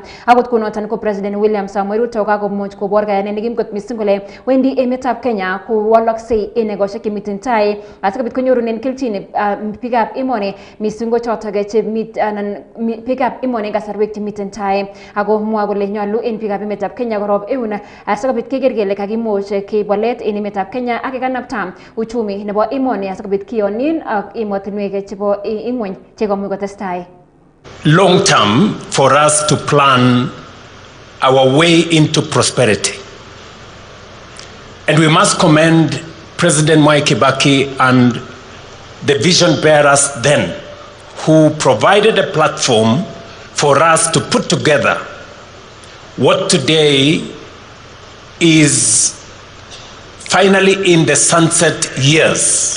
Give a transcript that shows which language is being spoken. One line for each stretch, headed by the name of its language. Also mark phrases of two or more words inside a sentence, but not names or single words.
Kalenjin: Akot konoton ko President William Samoei Ruto kakomuch kobor kayanet nekim kot missing kole wendi emetab Kenya kowoloksei en egosiek chemiten tai asikobit konyorunen kelchin pikab emoni missing ko chotok anan pikab emoni en kasarwek chemiten tai ako mwa kole nyolu en pikab emetab Kenya korob eun asikobit keker kele kakimuch keib walet en emetab Kenya ak kekanapta uchumi nebo emoni asikobit kiyonin ak emotinwek chebo ingweny chekomuch kotestai.
English: Long term for us to plan our way into prosperity. And we must commend President Mwai Kibaki and the vision bearers then, who provided a platform for us to put together what today is finally in the sunset years.